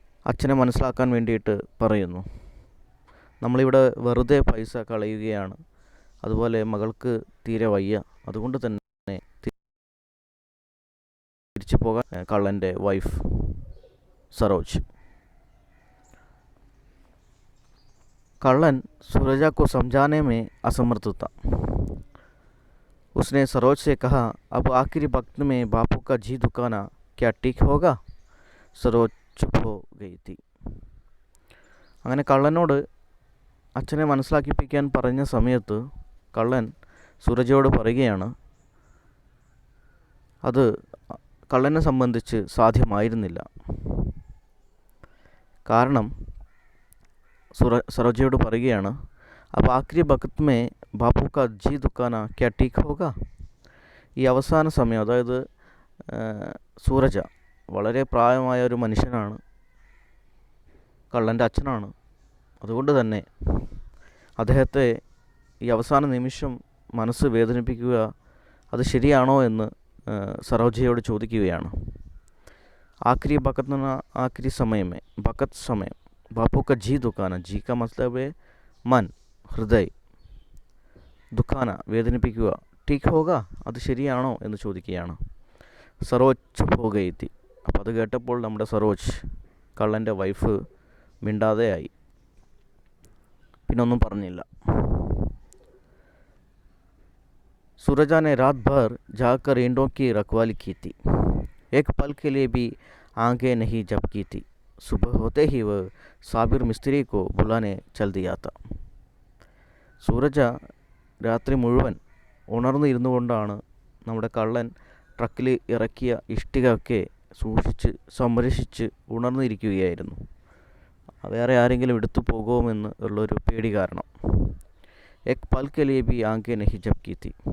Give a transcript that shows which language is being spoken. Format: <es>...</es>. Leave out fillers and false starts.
<ml>അച്ഛനെ മനസ്സിലാക്കാൻ വേണ്ടിയിട്ട് പറയുന്നു. നമ്മളിവിടെ വെറുതെ പൈസ കളയുകയാണ്. അതുപോലെ മകൾക്ക് തീരെ വയ്യ. അതുകൊണ്ട് തന്നെ തിരിച്ചു പോകാൻ കള്ളൻ്റെ വൈഫ് सरोज.</ml> <hi>कल्लन सूरजा को समझाने में असमर्थ था. उसने सरोज से कहा, अब आखिरी वक्त में बापू का जी दुखाना क्या ठीक होगा? सरोज चुप हो गई थी.</hi> <ml>അങ്ങനെ കള്ളനോട് അച്ഛനെ മനസ്സിലാക്കിപ്പിക്കാൻ പറഞ്ഞ സമയത്ത് കള്ളൻ സൂരജയോട് പറയുകയാണ് അത് കള്ളനെ സംബന്ധിച്ച് സാധ്യമായിരുന്നില്ല. കാരണം സരോജയോട് പറയുകയാണ് അപ്പോൾ</ml> <hi>ആഖിരി വഖത്ത് മേ ബാപ്പു കാ ജി ദുക്കാന ക്യാ ടീക്ക് ഹോഗ.</hi> <ml>ഈ അവസാന സമയം, അതായത് സൂരജ വളരെ പ്രായമായ ഒരു മനുഷ്യനാണ്. കള്ളൻ്റെ അച്ഛനാണ്. അതുകൊണ്ട് തന്നെ അദ്ദേഹത്തെ ഈ അവസാന നിമിഷം മനസ്സ് വേദനിപ്പിക്കുക അത് ശരിയാണോ എന്ന് സരോജയോട് ചോദിക്കുകയാണ്.</ml> <hi>आखिरी वक़्त ना आखिरी समय में वक़्त समय बापू का जी दुखाना. जी का मतलब है मन, ഹൃദയ.</hi> <ml>ദുഃഖാന വേദനിപ്പിക്കുക.</ml> <hi>ടീക്ക് ഹോഗ</hi> <ml>അത് ശരിയാണോ എന്ന് ചോദിക്കുകയാണ്.</ml> <hi>സരോജ് ചുപ്പ് ഹോ ഗയി തി.</hi> <ml>അപ്പോൾ അത് കേട്ടപ്പോൾ നമ്മുടെ സരോജ് കള്ളൻ്റെ വൈഫ് മിണ്ടാതെയായി. പിന്നൊന്നും പറഞ്ഞില്ല.</ml> <hi>सूरजा ने रात भर जाकर ईंटों की रखवाली की थी. एक पल के लिए भी आंखें नहीं झपकी थी. सुबह होते ही वह साबिर मिस्त्री को बुलाने चल दिया था.</hi> <ml>സൂരജ രാത്രി മുഴുവൻ ഉണർന്നിരുന്നു കൊണ്ടാണ് നമ്മുടെ കള്ളൻ ട്രക്കിൽ ഇറക്കിയ ഇഷ്ടികയൊക്കെ സൂക്ഷിച്ച് സംരക്ഷിച്ച് ഉണർന്നിരിക്കുകയായിരുന്നു. വേറെ ആരെങ്കിലും എടുത്തു പോകുമെന്ന് ഉള്ളൊരു പേടി കാരണം.</ml> <hi>എക് പൽ കെ ലിയെ ബി ആങ്കെ നഹി ജപ്കി തി.</hi>